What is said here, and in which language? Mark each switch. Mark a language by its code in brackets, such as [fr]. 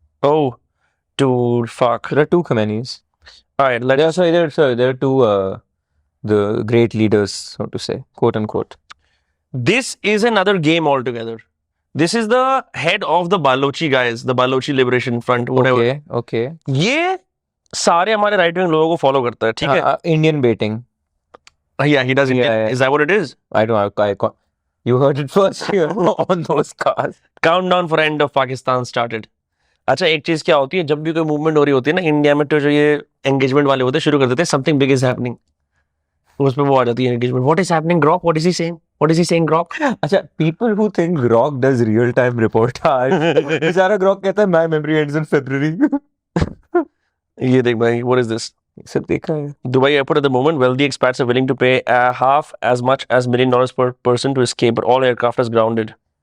[en] Oh, dude, fuck. There are two Khomeinis. All right, There are two the great leaders, so to say, quote unquote. This is another game altogether. This is the head of the Balochi guys, the Balochi Liberation Front, whatever. Okay. [hi] ये सारे हमारे right wing लोगों को follow करता है, ठीक है? [en] Indian baiting. Yeah, he does. Yeah. Is that what it is? I don't know. You heard it first here on those cars. Countdown for end of Pakistan started. [hi] अच्छा एक चीज क्या होती है जब भी कोई मूवमेंट हो रही होती है ना इंडिया में तो जो ये एंगेजमेंट वाले होते हैं शुरू कर देते हैं [en] something big is happening [hi] उस पे वो आ जाती है engagement. [en] What is happening, Grok? What is he saying? What is he saying, Grok? अच्छा, people who think Grok does real time reportage, [hi] बेचारा Grok कहता है [en] my memory ends in February. [hi] ये देख भाई, [en] what is this? [hi] सब देख रहा है. [en] Dubai airport at the moment, wealthy expats are willing to pay half as much as $1 million per person to escape, but all aircraft is grounded.